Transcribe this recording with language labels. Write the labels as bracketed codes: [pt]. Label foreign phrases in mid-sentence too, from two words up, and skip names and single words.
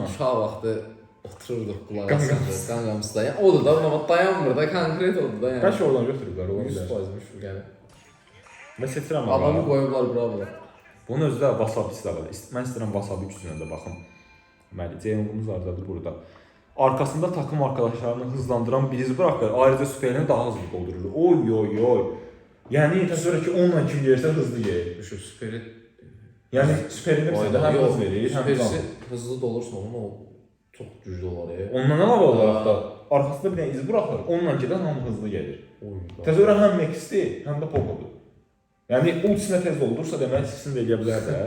[az] Uşaq vaxtı otururduq qulaq asırdıq Gangnam Style. Yəni odur da, amma dayanmır da, konkret oldu da yəni. Bəlkə oradan götürüblər, ola 100% Müşfiq yəni. Və seçirəm Adamı qoyublar bura. Bunun özü də wasabi də var. Mən istəyirəm wasabi gücünə də baxım. Deməli, Zeyong'umuz vardı burada. [tr] Arkasında takım arkadaşlarını hızlandıran biriz bırakır. Ayrıca süperini daha hızlı doldurur. Oy. [az] Yəni təsəvvür ki, onunla kim yersə [tr] hızlı gelir. Şu süperi... [az] Yəni süperini bizə həm hız verir, həm süperisi hızlı dolursa onun o çox güclü olar ya. Ondan əlavə olaraq da arkasında bir dənə [tr] iz bırakır. [az] Onunla gedən hamı [tr] hızlı gelir. [az] Təsəvvür həm Max'dir, həm də Poco'dur. Yəni ultisinə tez doldursa demək ikisini də eləyə bilər də.